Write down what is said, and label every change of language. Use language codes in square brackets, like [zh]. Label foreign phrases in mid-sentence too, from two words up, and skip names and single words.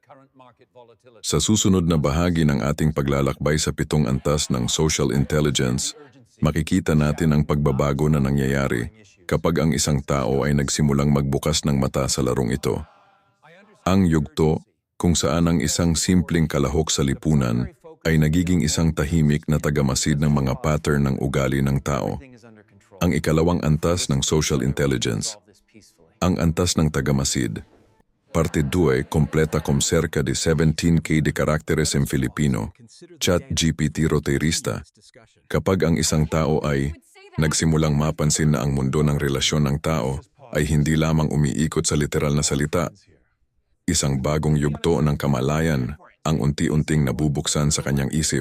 [tl] Sa susunod na bahagi ng ating paglalakbay sa 7 antas ng [en] social intelligence, [tl] makikita natin ang pagbabago na nangyayari kapag ang isang tao ay nagsimulang magbukas ng mata sa larong ito. Ang yugto, kung saan ang isang simpleng kalahok sa lipunan ay nagiging isang tahimik na tagamasid ng mga pattern ng ugali ng tao. Ang ikalawang antas ng [en] social intelligence. [tl] Ang antas ng tagamasid. [es] Parte 2, completa con cerca de 17K de caracteres en Filipino. Chat GPT roterista. [tl] Kapag ang isang tao ay nagsimulang mapansin na ang mundo ng relasyon ng tao ay hindi lamang umiikot sa literal na salita. Isang bagong yugto ng kamalayan ang unti-unting nabubuksan sa kanyang isip.